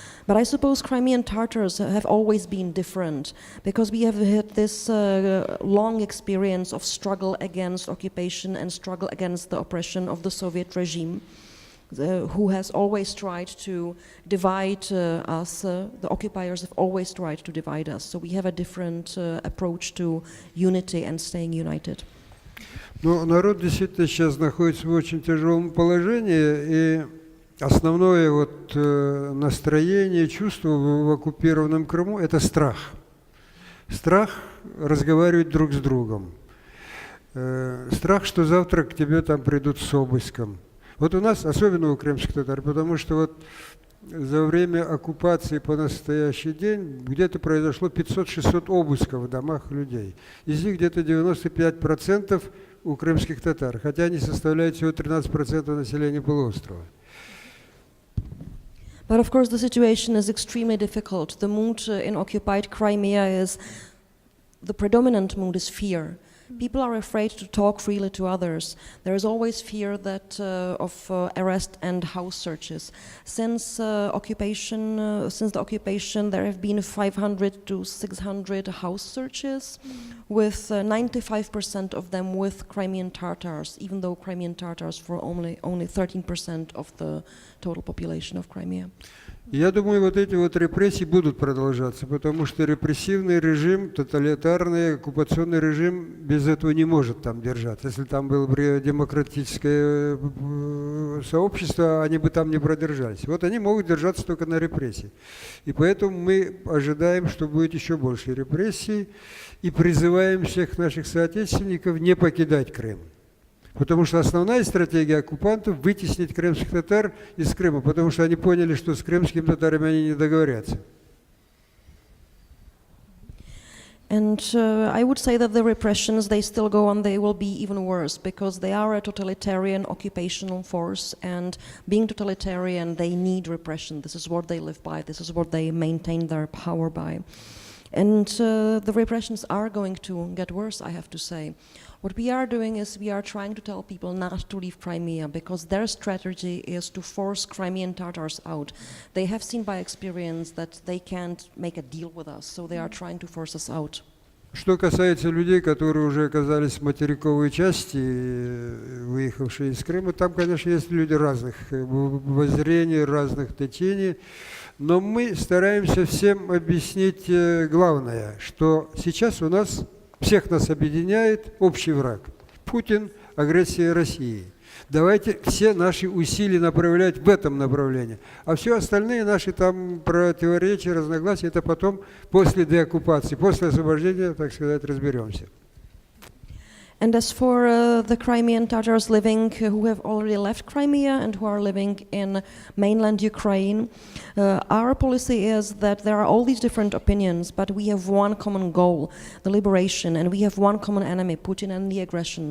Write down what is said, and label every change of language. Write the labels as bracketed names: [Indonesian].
[English] But I suppose Crimean Tatars have always been different, because we have had this long experience of struggle against occupation and struggle against the oppression of the Soviet regime, who has always tried to divide us. The occupiers have always tried to divide us. So we have a different approach to unity and staying united. [Russian] Ну, народ действительно сейчас находится в очень тяжелом положении, и основное настроение, чувство в оккупированном Крыму – это страх. Страх разговаривать друг с другом. Страх, что завтра к тебе там придут с обыском. Вот у нас, особенно у крымских татар, потому что за время оккупации по настоящий день где-то произошло 500-600 обысков в домах людей. Из них где-то 95% у крымских татар, хотя они составляют всего 13% населения полуострова. [English] But of course the situation is extremely difficult. The mood in occupied Crimea is, the predominant mood is fear. People are afraid to talk freely to others. There is always fear of arrest and house searches. Since the occupation, there have been 500 to 600 house searches, with 95% of them with Crimean Tatars, even though Crimean Tatars were only 13% of the total population of Crimea. [Russian] Я думаю, вот эти вот репрессии будут продолжаться, потому что репрессивный режим, тоталитарный оккупационный режим без этого не может там держаться. Если там было бы демократическое сообщество, они бы там не продержались. Вот они могут держаться только на репрессии. И поэтому мы ожидаем, что будет еще больше репрессий, и призываем всех наших соотечественников не покидать Крым. Потому что основная стратегия оккупантов – вытеснить крымских татар из Крыма, потому что они поняли, что с крымскими татарами они не договорятся. [English] And I would say that the repressions, they still go on, they will be even worse, because they are a totalitarian occupational force, and being totalitarian, they need repression. This is what they live by, this is what they maintain their power by. And the repressions are going to get worse, I have to say. What we are doing is we are trying to tell people not to leave Crimea, because their strategy is to force Crimean Tatars out. They have seen by experience that they can't make a deal with us, so they are trying to force us out. [Russian] Что касается людей, которые уже оказались в материковой части, выехавшие из Крыма, там, конечно, есть люди разных воззрений, разных течений, но мы стараемся всем объяснить главное, что сейчас у нас всех нас объединяет общий враг – Путин, агрессия России. Давайте все наши усилия направлять в этом направлении. А все остальные наши там противоречия, разногласия – это потом, после деоккупации, после освобождения, так сказать, разберемся. [English] And as for the Crimean Tatars living, who have already left Crimea and who are living in mainland Ukraine, our policy is that there are all these different opinions, but we have one common goal, the liberation, and we have one common enemy, Putin and the aggression.